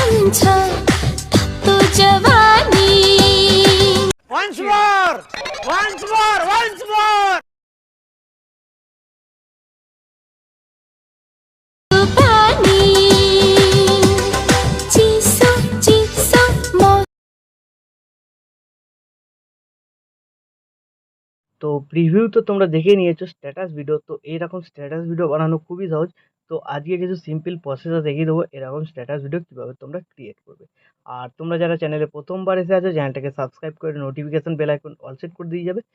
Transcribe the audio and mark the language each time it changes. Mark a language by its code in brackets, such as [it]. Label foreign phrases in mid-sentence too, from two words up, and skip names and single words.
[ne] छ तो जवानी [en] once more [ne] पानी चिसो चिसो [bn] তো প্রিভিউ তো তোমরা দেখে নিয়েছো [en] status video. [bn] তো এইরকম [en] status video [bn] বানানো খুবই সহজ। তো আজকে কিছু [en] simple processe [bn] দেখিয়ে দেবো এরকম [en] status video [bn] কীভাবে তোমরা ক্রিয়েট করবে। আর তোমরা যারা চ্যানেলে প্রথমবার এসে আছো চ্যানেলটাকে সাবস্ক্রাইব করে [en] notification bell icon all set [bn] করে দিয়ে যাবে।